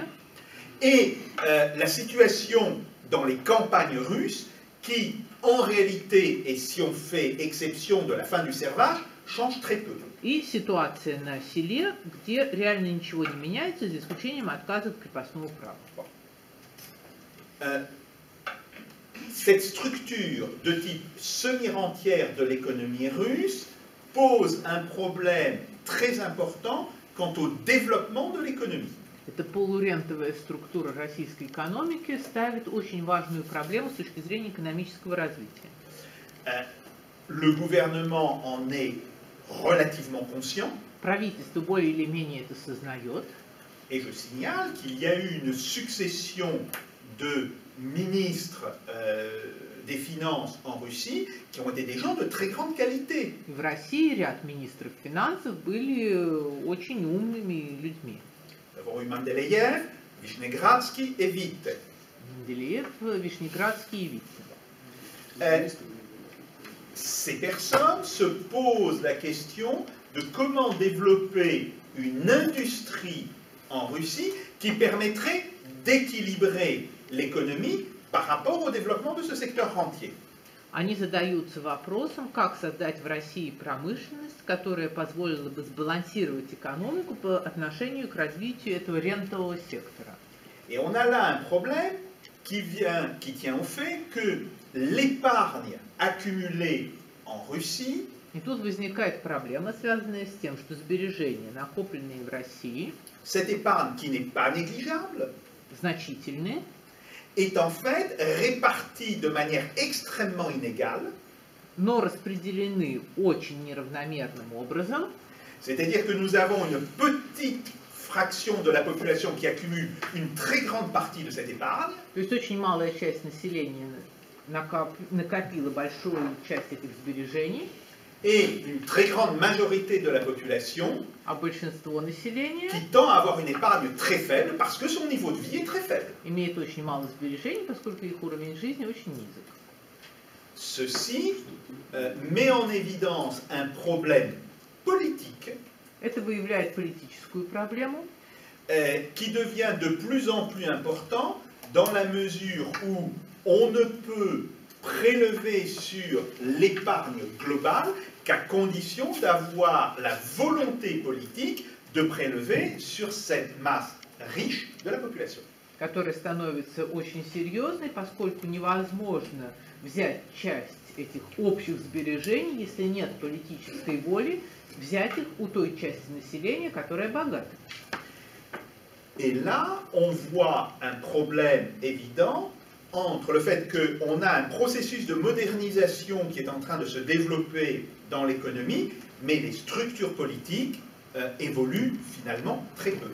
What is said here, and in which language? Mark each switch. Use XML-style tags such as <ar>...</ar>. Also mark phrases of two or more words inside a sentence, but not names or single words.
<fr>Et la situation dans les campagnes russes qui, en réalité, et si on fait exception de la fin du servage, change très peu.</fr> <ru>И ситуация на селе, где реально ничего не меняется, за исключением отказа от крепостного права.</ru> <fr>Cette structure de type semi-rentière de l'économie russe pose un problème très important quant au développement de l'économie.</fr> <ru>Эта полурентовая структура российской экономики ставит очень важную проблему с точки зрения экономического развития.</ru> <fr>Le gouvernement en est relativement conscient.</fr> <ru>Правительство более или менее это сознает.</ru> <fr>Et je signale qu'il y a eu une succession de ministres des Finances en Russie qui ont été des gens de très grande qualité.</fr> <ru>В России ряд министров финансов были очень умными людьми.</ru> <fr>Nous avons eu Mendeleïev, Vishnegradsky et Witte.</fr> <ru>Менделеев, Вишнеградский и Витте.</ru> <fr>Ces personnes se posent la question de comment développer une industrie en Russie qui permettrait d'équilibrer l'économie par rapport au développement de ce secteur rentier.</fr> <ru>Они задаются вопросом, как создать в России промышленность, которая позволила бы сбалансировать экономику по отношению к развитию этого рентового сектора.</ru> <fr>Et on a là un problème qui tient au fait que l'épargne accumulée en Russie</fr> <ru>И тут возникает проблема, связанная с тем, что сбережения, накопленные в России,</ru> <fr>cette épargne qui n'est pas négligeable,</fr> <ru>значительные,</ru> <fr>est en fait répartie de manière extrêmement inégale.</fr> <ru>но распределены очень неравномерным образом.</ru> <fr>C'est-à-dire que nous avons une petite fraction de la population qui accumule une très grande partie de cette épargne.</fr> <ru>То есть очень малая часть населения накопила большую часть этих сбережений.</ru> <fr>Et une très grande majorité de la population</fr> <ru>А большинство населения</ru> <fr>qui tend à avoir une épargne très faible parce que son niveau de vie est très faible.</fr> <ru>имеет очень мало сбережений, поскольку их уровень жизни очень низок.</ru> <fr>Ceci met en évidence un problème politique</fr> <ru>Это выявляет политическую проблему,</ru> <fr>qui devient de plus en plus important dans la mesure où on ne peut prélever sur l'épargne globale qu'à condition d'avoir la volonté politique de prélever sur cette masse riche de la population.</fr> <ru>Которая становится очень серьезной, поскольку невозможно взять часть этих общих сбережений, если нет политической воли, взять их у той части населения, которая богата.</ru> <fr>Et là, on voit un problème évident entre le fait qu'on a un processus de modernisation qui est en train de se développer dans l'économie, mais les structures politiques évoluent finalement très peu.</fr>